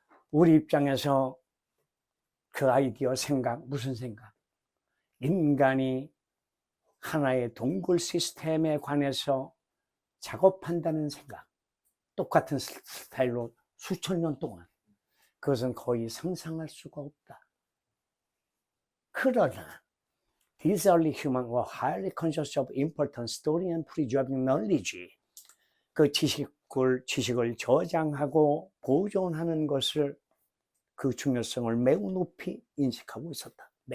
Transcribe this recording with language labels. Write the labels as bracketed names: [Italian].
[Korean] 우리 입장에서 그 아이디어 생각, 무슨 생각? 인간이 하나의 동굴 시스템에 관해서 작업한다는 생각. 똑같은 스타일로 수천 년 동안. 그것은 거의 상상할 수가 없다. 그러나 [English] these early humans were highly conscious of important storing and preserving knowledge. [Korean] 그 지식을 저장하고 보존하는 것을, 그 중요성을 매우 높이 인식하고 있었다.